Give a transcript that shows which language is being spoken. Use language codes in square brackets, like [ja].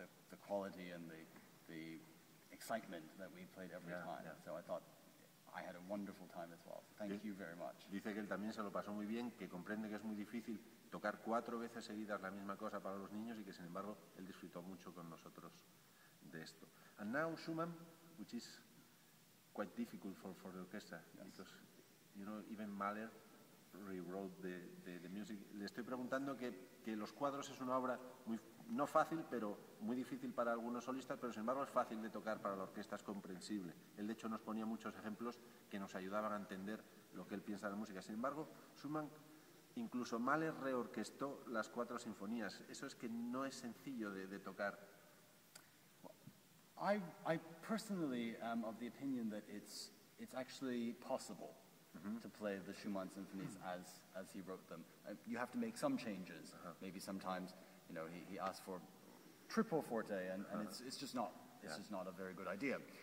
[en] The quality and the excitement that we played every time. So I thought I had a wonderful time as well. Thank you very much. [es] Dice que él también se lo pasó muy bien, que comprende que es muy difícil tocar 4 veces seguidas la misma cosa para los niños y que sin embargo él disfrutó mucho con nosotros de esto. [en] And now Schumann, which is quite difficult for the orchestra, because you know even Mahler rewrote the music. [es] Le estoy preguntando que los cuadros es una obra muy, no fácil, pero muy difícil para algunos solistas, pero sin embargo es fácil de tocar para la orquesta, es comprensible. Él de hecho nos ponía muchos ejemplos que nos ayudaban a entender lo que él piensa de la música. Sin embargo, Schumann, incluso Mahler reorquestó las 4 sinfonías. Eso es que no es sencillo de tocar. [en] I personally am of the opinion that it's actually possible to play the Schumann symphonies as he wrote them. You have to make some changes. Maybe sometimes, you know, he asked for triple forte, and it's just not a very good idea.